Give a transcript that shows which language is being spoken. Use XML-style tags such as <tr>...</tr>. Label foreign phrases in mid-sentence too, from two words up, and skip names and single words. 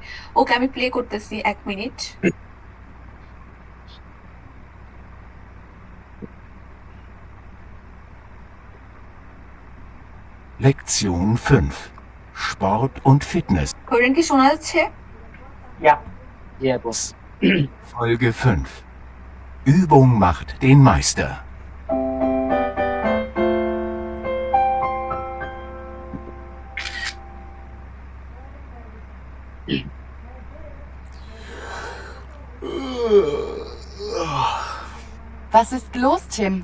<bn>ওকে, আমি প্লে করতেছি, 1 মিনিট।</bn> <de>Lektion 5 Sport und Fitness</de> <bn>হরেন কি শোনা যাচ্ছে? Yeah. জি আপু।</bn> <de>Folge 5 Übung macht den Meister. Was ist los, Tim?</de>